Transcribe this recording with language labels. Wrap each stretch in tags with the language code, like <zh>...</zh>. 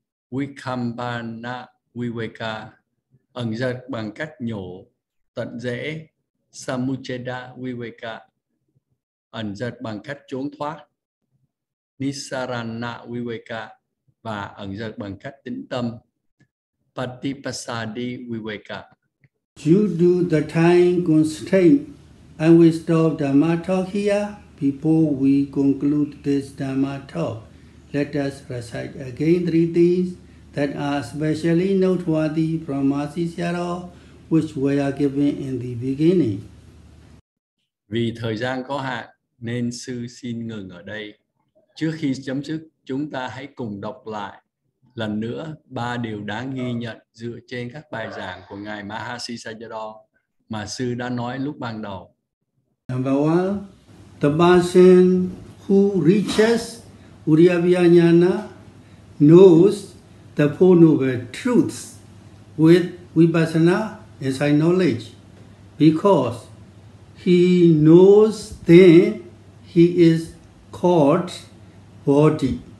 <vi>vikambana viveka, ẩn dật bằng cách nhổ tận rễ, samucheda viveka, ẩn dật bằng cách trốn thoát, nisarana viveka, và ẩn dật bằng cách tĩnh tâm, patipasadi viveka.</vi> <en>Due to the time constraint, I will stop Dhamma talk here. Before we conclude this Dhamma talk, let us recite again 3 things that are especially noteworthy from Mahasi Sayadaw, which were given in the beginning.</en> <vi>Vì thời gian có hạn nên sư xin ngừng ở đây. Trước khi chấm dứt, chúng ta hãy cùng đọc lại lần nữa 3 điều đáng ghi nhận dựa trên các bài giảng của Ngài Mahasi Sayadaw mà sư đã nói lúc ban đầu.</vi> <en>Number 1, the person who reaches Udayabhya knows the Four Noble Truths with vipassana insight knowledge, because he knows then he is called body.</en>